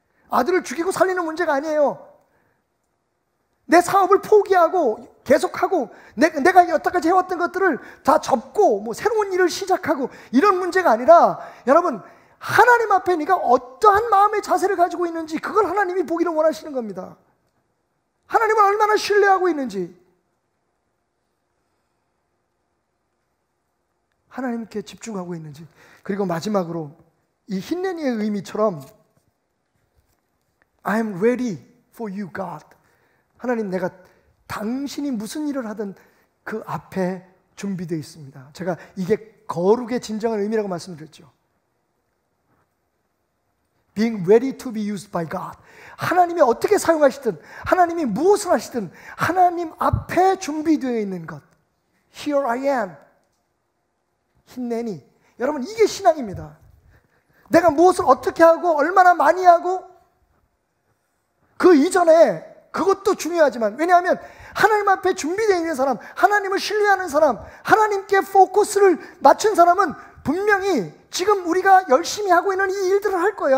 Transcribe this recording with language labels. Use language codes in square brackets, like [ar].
[ko] 아들을 죽이고 살리는 문제가 아니에요. 내 사업을 포기하고 계속하고 내가 여태까지 해왔던 것들을 다 접고 뭐 새로운 일을 시작하고 이런 문제가 아니라, 여러분, 하나님 앞에 네가 어떠한 마음의 자세를 가지고 있는지 그걸 하나님이 보기를 원하시는 겁니다. 하나님을 얼마나 신뢰하고 있는지, 하나님께 집중하고 있는지. 그리고 마지막으로 이 힌넨이의 의미처럼 [en] I am ready for you, God. [ko] 하나님, 내가 당신이 무슨 일을 하든 그 앞에 준비되어 있습니다. 제가 이게 거룩의 진정한 의미라고 말씀드렸죠. [en] Being ready to be used by God. [ko] 하나님이 어떻게 사용하시든, 하나님이 무엇을 하시든 하나님 앞에 준비되어 있는 것. [en] Here I am. 힌넨이. [ko] 여러분, 이게 신앙입니다. 내가 무엇을 어떻게 하고 얼마나 많이 하고 그 이전에 그것도 중요하지만, 왜냐하면 하나님 앞에 준비되어 있는 사람, 하나님을 신뢰하는 사람, 하나님께 포커스를 맞춘 사람은 분명히 지금 우리가 열심히 하고 있는 이 일들을 할 거예요.